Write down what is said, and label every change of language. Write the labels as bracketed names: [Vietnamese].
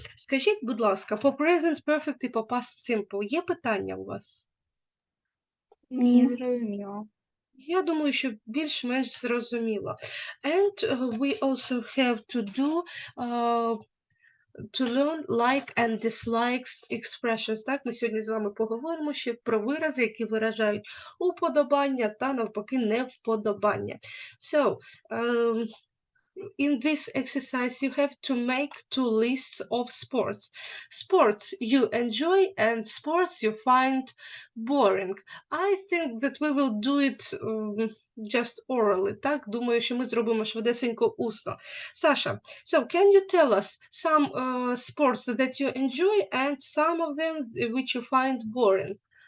[Ukrainian] Скажіть, будь ласка, по present perfect і по past simple є питання у вас? Не зрозуміло. Я думаю, що більш-менш зрозуміло. [English] And we also have to do to learn like and dislikes expressions. [Ukrainian] Так, ми сьогодні з вами поговоримо ще про вирази, які виражають уподобання та навпаки невподобання. [English] So, in this exercise, you have to make two lists of sports. Sports you enjoy and sports you find boring. I think that we will do it just orally. [Ukrainian] Так, думаю, що ми зробимо швидесенько усно. [English] Саша, so can you tell us some sports that you enjoy and some of them which you find boring?